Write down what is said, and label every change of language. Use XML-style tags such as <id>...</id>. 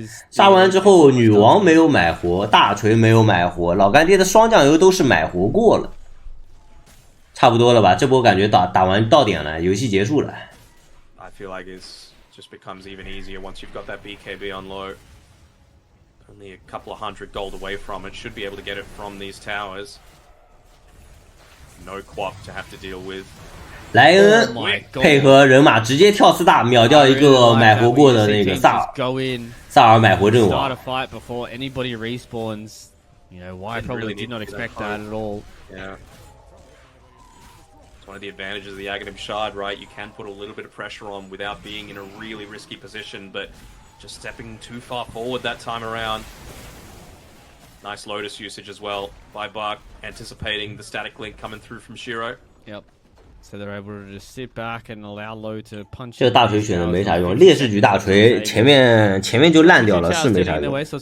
<zh>杀完之后，女王没有买活，大锤没有买活，老干爹的双酱油都是买活过了，差不多了吧？这波感觉打完到点了，游戏结束了。</zh> <en>I feel like it's just becomes even easier once you've got that BKB on low. Only a couple of hundred gold away from it. Should be able to get it from these towers. No quap to have to deal with.</en> <zh>莱恩配合人马直接跳4大，秒掉一个买活过的那个萨尔买活阵王。</zh> <en>Why probably did not expect that at all. Yeah. It's one of the advantages of the Aghanim Shard, right? You can put a little bit of pressure on without being in a really risky position, but just stepping too far forward that time around. Nice Lotus usage as well by Buck, anticipating the static link coming through from Shiro. Yep. So they're able to just sit back and allow Low to punch.</en> <zh>这大锤选的没啥用，劣势局大锤前面就烂掉了，是没啥用。</zh>